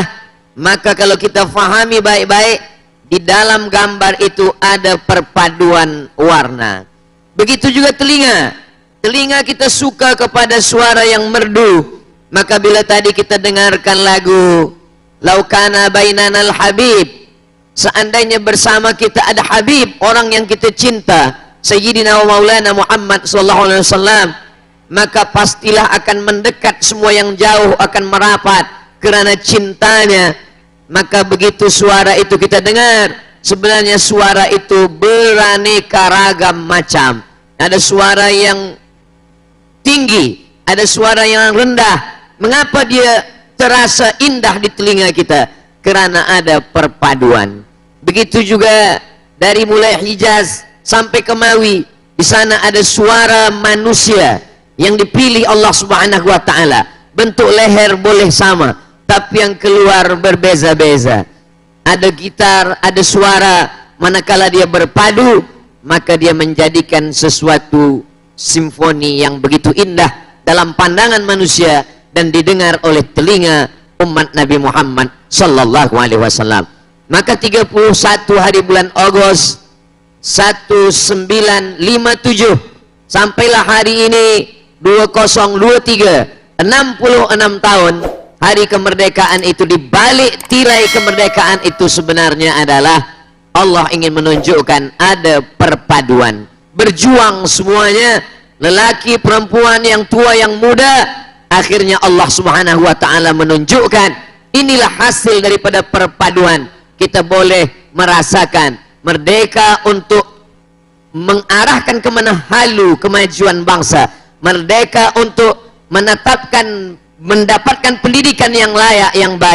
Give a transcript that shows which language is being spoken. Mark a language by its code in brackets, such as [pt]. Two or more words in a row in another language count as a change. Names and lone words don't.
[ms] Maka kalau kita fahami baik-baik, di dalam gambar itu ada perpaduan warna. Begitu juga telinga. Telinga kita suka kepada suara yang merdu. Maka bila tadi kita dengarkan lagu Laukana Bainanal Habib, seandainya bersama kita ada Habib, orang yang kita cinta, [ar] سيدنا ومولانا محمد صلى الله عليه وسلم, [ms] maka pastilah akan mendekat, semua yang jauh akan merapat kerana cintanya. Maka begitu suara itu kita dengar, sebenarnya suara itu beraneka ragam macam. Ada suara yang tinggi, ada suara yang rendah. Mengapa dia terasa indah di telinga kita? Kerana ada perpaduan. Begitu juga dari mulai Hijaz sampai ke Mawi, di sana ada suara manusia yang dipilih Allah [ar] سبحانه وتعالى. [ms] Bentuk leher boleh sama, tapi yang keluar berbeza-beza. Ada gitar, ada suara, manakala dia berpadu, maka dia menjadikan sesuatu simfoni yang begitu indah dalam pandangan manusia dan didengar oleh telinga umat Nabi Muhammad [ar] صلى الله عليه وسلم. [ms] Maka 31 hari bulan Agustus 1957 sampailah hari ini 2023, 66 tahun hari kemerdekaan itu. Di balik tirai kemerdekaan itu sebenarnya adalah Allah ingin menunjukkan ada perpaduan. Berjuang semuanya, lelaki, perempuan, yang tua, yang muda. Akhirnya Allah [ar] سبحانه وتعالى [ms] menunjukkan inilah hasil daripada perpaduan. Kita boleh merasakan merdeka untuk mengarahkan kemana halu kemajuan bangsa. Merdeka untuk mendapatkan pendidikan yang layak, yang baik.